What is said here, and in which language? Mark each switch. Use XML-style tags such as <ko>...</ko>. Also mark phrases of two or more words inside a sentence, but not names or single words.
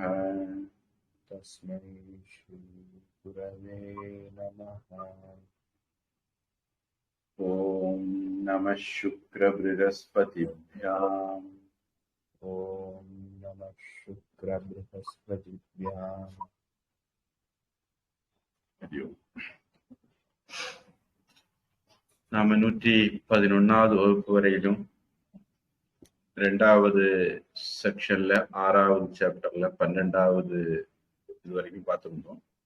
<sa>तस्मै श्री गुरवे नमः ॐ नमः शुक्रबृहस्पतिभ्याम् ॐ नमः शुक्रबृहस्पतिभ्याम्</sa> <ta>நாம 111வது வகுப்பு வரையிலும் 2வது செக்ஷன்ல 6வது சாப்டர்ல 12வது இது வரைக்கும் பார்த்திருந்தோம்.</ta>